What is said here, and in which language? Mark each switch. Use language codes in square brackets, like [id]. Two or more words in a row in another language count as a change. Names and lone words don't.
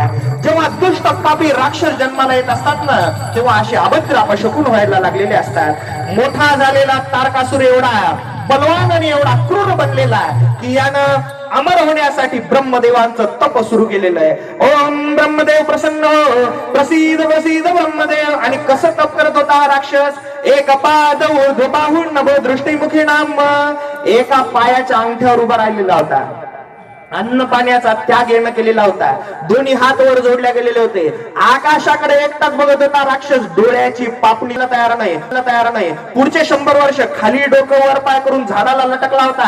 [mr] जेव्हा दुष्ट पापी राक्षस जन्माला येत असतात ना, तेव्हा असे अभद्र अपशकुन व्हायला लागलेले असतात. मोठा झालेला तारकासुर एवढा बलवान आणि एवढा क्रूर बनलेला की यानं अमर होण्यासाठी ब्रह्मदेवांचं तप सुरू केलेलं आहे. [sa] ओम ब्रह्मदेव प्रसन्न हो, प्रसीद प्रसीद ब्रह्मदेव. [mr] आणि कसं तप करत होता हा राक्षस? [sa] एक पाद ऊर्ध्वबाहून नभो दृष्टीमुखी नाम. [mr] एका पायाच्या अंगठ्यावर उभा राहिलेला होता. अन्न पाण्याचा त्याग येणं केलेला होता. दोन्ही हात वर जोडल्या गेलेले होते. आकाशाकडे एकटाच बघत होता राक्षस. डोळ्याची पापणीला तयार नाही. पुढचे 100 वर्ष खाली डोकं वर पाय करून झाडाला लटकला होता.